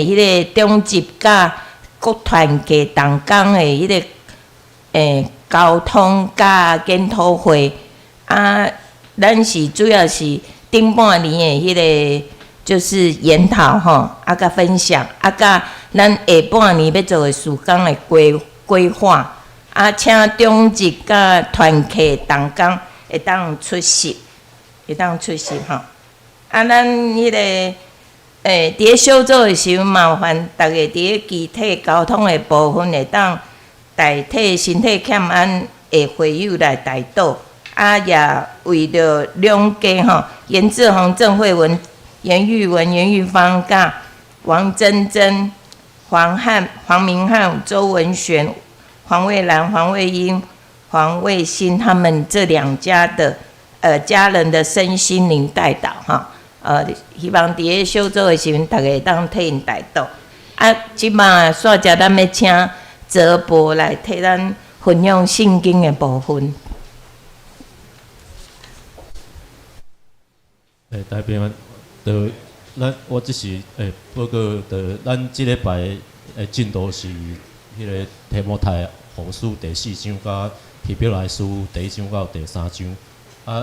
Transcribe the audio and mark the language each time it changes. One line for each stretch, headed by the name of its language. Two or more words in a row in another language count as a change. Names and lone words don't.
Min Nan Chinese: 的迄个中级甲国团结同工的迄个交通甲检讨会咱是主要是顶半年的迄个就是研讨吼，甲分享，甲咱下半年要做的事工的规划，请中级甲团契同工会当出席吼。咱迄个伫咧小组的时候，麻烦逐个伫咧具体交通的部分会当代替身体欠安的会友来代祷，也为着两家吼，严志宏、郑慧文、严玉文、严玉芳、甲王珍珍、黄明翰、周文璇、黄蔚兰、黄蔚英、黄蔚欣他们这2家的家人的身心灵代祷哈。希望伫咧小组的时阵，逐个会当替因代祷。即马煞只咱要请泽博来替咱分享圣经的部分。代表我只是报告咱即礼拜进度是迄个提摩太后书第4章，甲希伯来书第1章到第3章。